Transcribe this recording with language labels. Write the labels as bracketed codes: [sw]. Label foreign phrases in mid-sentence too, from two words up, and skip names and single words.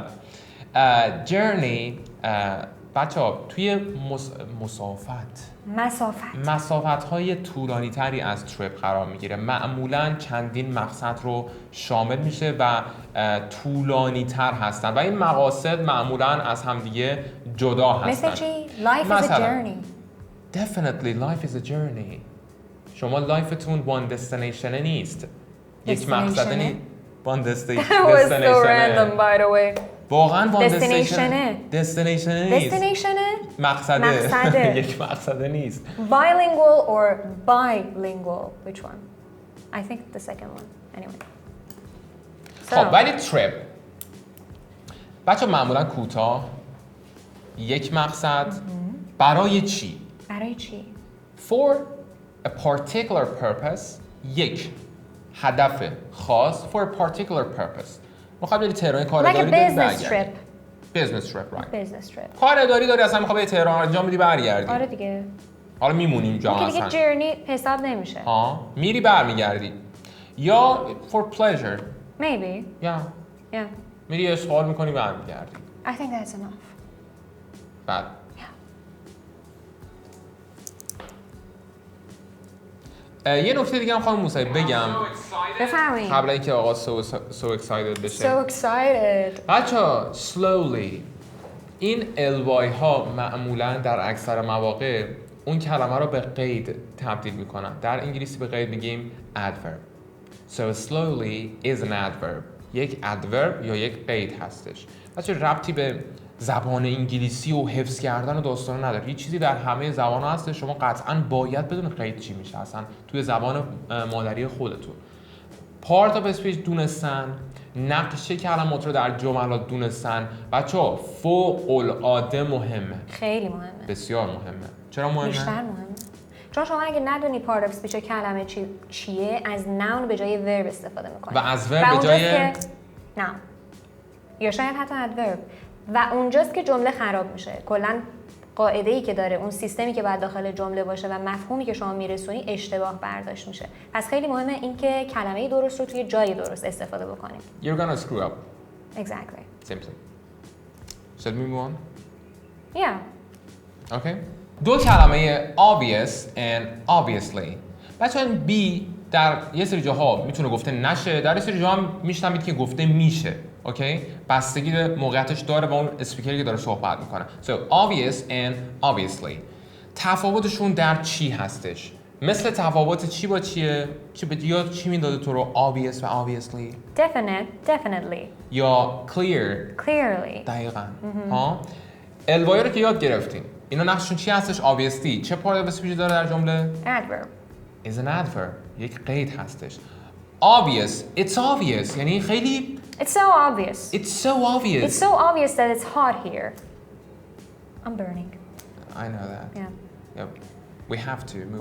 [fa] جرنی بچه ها توی مسافت های طولانی تری از تریپ قرار میگیره. معمولاً چندین مقصد رو شامل میشه و طولانی تر هستن و این مقاصد معمولاً از همدیگه جدا هستن. مثل چی؟ [en] Life is a [fa] مثلا [en] journey. Definitely life is a journey. [fa] شما لایفتون [en] one destination [fa] نیست. یک مقصد نیست. [en] One That was so random by the way. [fa] واقعاً one [en] Destination. [fa] destination نیست. [en] Destination? [fa] مقصده. یک مقصده نیست. [en] Bilingual or bilingual? Which one? I think the second one. Anyway. [fa] خب ولی تریپ بچه معمولا کوتاه، یک مقصد، برای چی؟ برای چی؟ [en] For a particular purpose، [fa] یک هدف خاص [en] for a particular purpose. [fa] میخوای بری تهران کار [en] Like a [fa] اداری داری [en] business [fa] برگردی. [en] trip. Business trip, right. Business trip. [fa] کار اداری داری اصلا میخوای بری تهران انجام بدی برگردی. آره دیگه. حالا میمونی اونجا که دیگه اصلا. journey حساب نمیشه. ها میری برمیگردی. یا [en] for pleasure. Maybe. [fa] یا [en] Yeah. [fa] میری اشغال میکنی برمیگردی. [en] I think that's enough. [fa] بعد یه نکته دیگه هم خانم موسوی بگم بفرمایید. قبل اینکه آقا [en] so excited [fa] بشه. [en] So excited. [fa] بچه‌ها slowly این الوای ها معمولا در اکثر مواقع اون کلمه رو به قید تبدیل میکنن. در انگلیسی به قید میگیم adverb. [en] So slowly is an adverb. [fa] یک adverb یا یک قید هستش. بچه ربطی به زبان انگلیسی و حفظ کردن و داستان نداره. یه چیزی در همه زبان ها هستش. شما قطعاً باید بدون قید چی میشه اصلا توی زبان مادری خودتون. Part of speech دونستن، نقش کلمات رو در جملات دونستن. بچه‌ها فوق العاده مهمه. خیلی مهمه. بسیار مهمه. چرا مهمه؟ بیشتر مهمه. چون شما اگه ندونی [en] part of speech [fa] کلمه چیه، از noun به جای verb استفاده میکنی. و از verb به جای noun. یا شاید حتی adverb. و اونجاست که جمله خراب میشه. کلاً قاعده‌ای که داره، اون سیستمی که باید داخل جمله باشه و مفهومی که شما میرسونی اشتباه برداشت میشه. پس خیلی مهمه اینکه کلمه درست رو توی جای درست استفاده بکنیم. [en] You're gonna screw up. Exactly. Simply. Should we move on? Yeah. Okay. [fa] دو کلمه [en] obvious and obviously. [fa] بچه‌ها این be در یه سری جاها میتونه گفته نشه، در یه سری جاها هم میشنوید که گفته میشه. اوکی؟ بستگی به موقعیتش داره با اون اسپیکری که داره صحبت میکنه. [en] So obvious and obviously. [fa] تفاوتشون در چی هستش؟ مثل تفاوت چی با چیه؟ یا چی میداده تو رو obvious و obviously؟ [en] Definitely. [fa] یا clear؟ [en] Clearly. [fa] دقیقاً. ها؟ الوای رو که یاد گرفتین. اینا نقششون چی هستش؟ obviously. چه [en] part of speech [fa] داره در جمله؟ [en] Adverb. is an adverb. [fa] یک قید هستش. [en] Obvious. It's obvious. [fa] یعنی خیلی [en] It's so obvious. It's so obvious. It's so obvious that it's hot here. I'm burning. I know that. Yeah. Yeah. We have to. Move